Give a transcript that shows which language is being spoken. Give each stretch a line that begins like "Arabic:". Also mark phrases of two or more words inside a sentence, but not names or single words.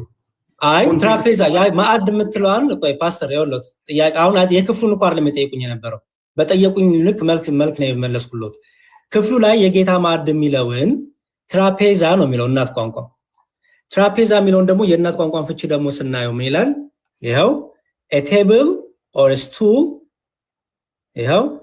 Amharic: አይ ትራፔዛ ያ ማዕድ የምትለዋን ቆይ ፓስተር ያውለት ጥያቄ አሁን የክፍሉን እንኳን አይደለም የጠየቁኝ የነበረው በጠየቁኝ ልክ መልክ ነው የመለስኩለት። ክፍሉ ላይ የጌታ ማዕድ የሚለውን ትራፔዛ ነው የሚለው እናት ቋንቋው። ትራፔዛ የሚለውን ደግሞ የእናት ቋንቋን ፍቺ ደግሞ ስናየው ምን ይላል?
English: ይሄው a table or a stool ይሄው